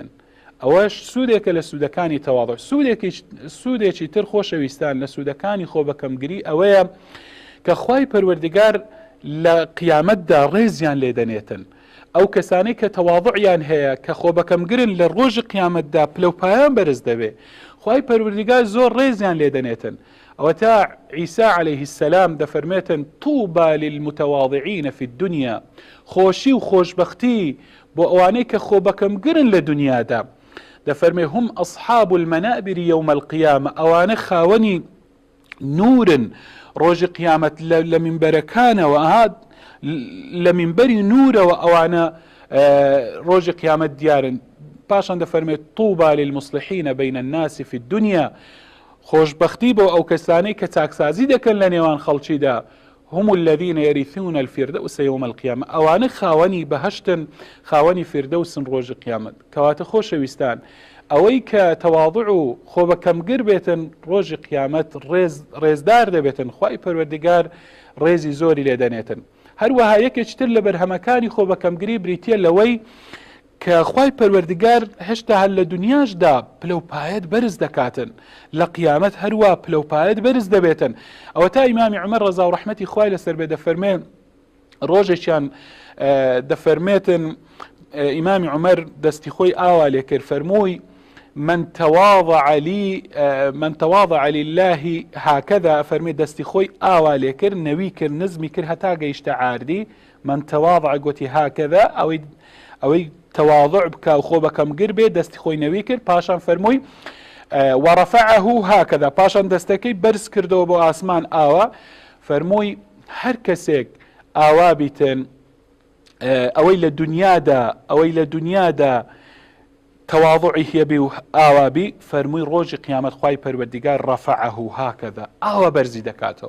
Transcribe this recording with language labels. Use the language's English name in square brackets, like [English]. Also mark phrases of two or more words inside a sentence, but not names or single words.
[Central Kurdish] ئەوەش سوودێکە لە سوودەکانی تەواضع. سوودێکی تر خۆشەویستان لە سوودەکانی خۆ بەکەمگری ئەوەیە کە خوای پەروەردگار لە قیامەتدا ڕێزیان لێدەنێتن. ئەو کەسانەی کە تەواضعیان هەیە کە خۆ بەکەمگرن لە ڕۆژی قیامەتدا پلەپایان بەرز دەبێ، خوای پەروەردگار زۆر ڕێزیان لێدەنێتن. ئەوە تا عیسا [Arabic] عەلەیهی السەلام [Central Kurdish] دەفەرمێتن [Arabic] طوبى للمتواضعین في الدنيا، [Central Kurdish] خۆشی و خۆشبەختی بۆ ئەوانەی کە خۆ بەکەمگرن لە دنیادا. دەفەرمێ [Arabic] هم ئەصحاب المەنابر یوم القیامە، [Central Kurdish] ئەوانە خاوەنی نورن ڕۆژی قیامەت لە منبەرەکانەوە، لە منبەری نورەوە ئەوانە ڕۆژی قیامەت دیارن. پاشان دەفەرمێت [Arabic] طوبى للمصلحین بین الناس في الدنيا، [Central Kurdish] خۆشبەختی بۆ ئەو کەسانەی کە چاکسازی دەکەن لە نێوان خەڵکیدا، [Arabic] هم الذين يرثون الفردوس يوم القيامة، [Central Kurdish] ئەوانە خاوەنی بەهەشتن، خاوەنی فردەوسن ڕۆژی قیامەت. کەواتە خۆشەویستان، ئەوەی کە تەواضع و خۆ بەکەمگر بێتن ڕۆژی قیامەت ڕێزدار دەبێتن، خوای پەروەردگار ڕێزی زۆری لێدەنێتن. هەروەها یەکێکی تر لە بەرهەمەکانی خۆ بەکەمگری بریتە لەوەی کە خوای پەروەردگار هێشتا هەر لە دنیاشدا پلەپایەت بەرز دەکاتن، لە قیامەت هەروە پلەپایەت بەرز دەبێتن. ئەوە تا ئیمامی عومەر ڕەزا و ڕەحمەتی خوای لەسەر بێ دەفەرمێ ڕۆژێکیان دەفەرمێتن ئیمامی عومەر دەستی خۆی ئاوا لێ کرد، فەرمووی [Arabic] من تواضع لله هكذا، [Central Kurdish] فەرمی دەستی خۆی ئاوا لێ کرد، نەوی کرد، نزمی کرد هەتا گەیشتە عاردی. [Arabic] من تواضع [Central Kurdish] گوتی هكذا، ئەوەی تواضع بکە و خۆ بەکەمگر بێ، دەستی خۆی نەوی کرد، پاشان فەرمووی [Arabic] ورفعه هكذا، [Central Kurdish] پاشان دەستەکەی بەرز کردەوە بۆ ئاسمان ئاوا، فەرمووی هەر کەسێک ئاوا بیتن ئەوەی لە دنیادا تواضعی هەبێ و ئاوابی، فەرمووی ڕۆژی قیامەت خوای پەروەردیگار [Arabic] ڕەفعه هكذا، [Central Kurdish] ئاوا بەرزی دەکاتەوە.